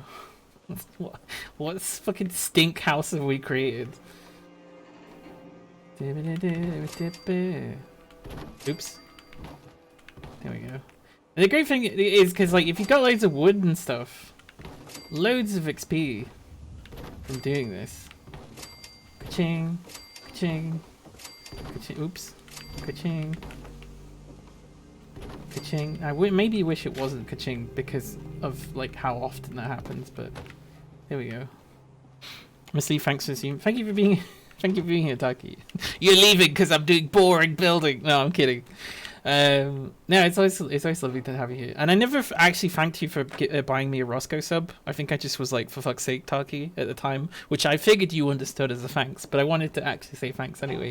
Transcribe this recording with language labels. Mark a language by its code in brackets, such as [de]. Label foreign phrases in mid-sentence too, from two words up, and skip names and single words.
[en] What fucking stink house have we created? Oops. There we go. And the great thing is, because like, if you've got loads of wood and stuff, loads of XP from doing this. Ka-ching, ka-ching, ka-ching, oops, ka-ching, ka-ching. I maybe wish it wasn't ka-ching because of like how often that happens, but there we go. Miss Lee, thanks for seeing. Thank you for being here, Taki. You're leaving because I'm doing boring building. No, I'm kidding. No, it's always lovely to have you here. And I never actually thanked you for buying me a Roscoe sub. I think I just was like, for fuck's sake, Taki, at the time, which I figured you understood as a thanks, but I wanted to actually say thanks anyway.